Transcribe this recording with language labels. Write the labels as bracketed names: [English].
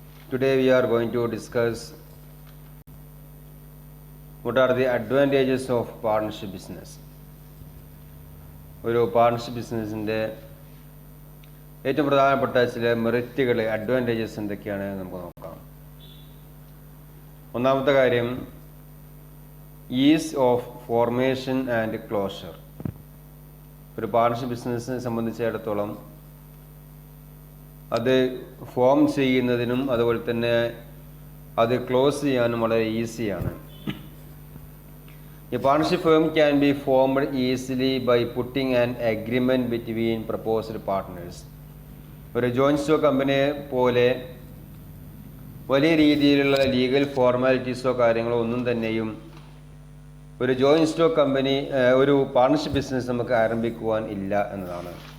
[English] Today we are going to discuss what are the advantages of partnership business. [Malayalam] ഒരു partnership ബിസിനസ്സിൻ്റെ ഏറ്റവും പ്രധാനപ്പെട്ട ചില മെറിറ്റുകൾ, അഡ്വാൻറ്റേജസ് എന്തൊക്കെയാണ് നമുക്ക് നോക്കാം. ഒന്നാമത്തെ കാര്യം [English] Is of formation and closure. [Malayalam] ഒരു പാർട്ണർഷിപ്പ് ബിസിനസ്സിനെ സംബന്ധിച്ചിടത്തോളം അത് ഫോം ചെയ്യുന്നതിനും അതുപോലെ തന്നെ അത് ക്ലോസ് ചെയ്യാനും വളരെ ഈസിയാണ്. [English] A partnership firm can be formed easily by putting an agreement between proposed partners. [Malayalam] ഒരു ജോയിന്റ് സ്റ്റോക്ക് കമ്പനിയെ പോലെ വലിയ രീതിയിലുള്ള ലീഗൽ ഫോർമാലിറ്റീസോ കാര്യങ്ങളോ ഒന്നും തന്നെയും ഒരു ജോയിന്റ് സ്റ്റോക്ക് കമ്പനി, ഒരു പാർട്ണർഷിപ്പ് ബിസിനസ് നമുക്ക് ആരംഭിക്കുവാൻ ഇല്ല എന്നതാണ്.